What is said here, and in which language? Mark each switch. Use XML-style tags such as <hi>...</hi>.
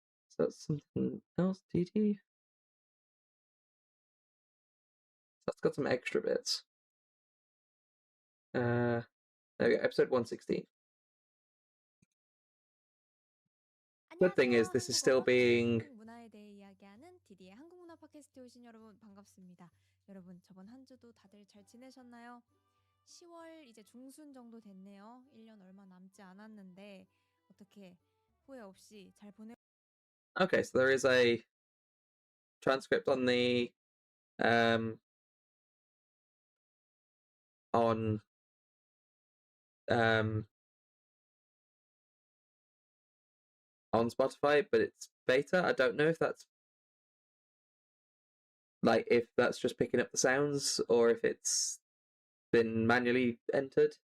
<en>So that's something else, DT. That's got some extra bits. There we go, episode 116. Good thing is this is still being</en> <ko>문화에 대해 이야기하는 DD의 한국문화 팟캐스트에 오신 여러분 반갑습니다. 여러분 저번 한 주도 다들 잘 지내셨나요? 10월 이제 중순 정도 됐네요. 1년 얼마 남지 않았는데 어떻게 후회 없이 잘 보내.</ko> <en>Okay, so there is a transcript on the on Spotify, but it's beta. I don't know if that's just picking up the sounds or if it's been manually entered.</en>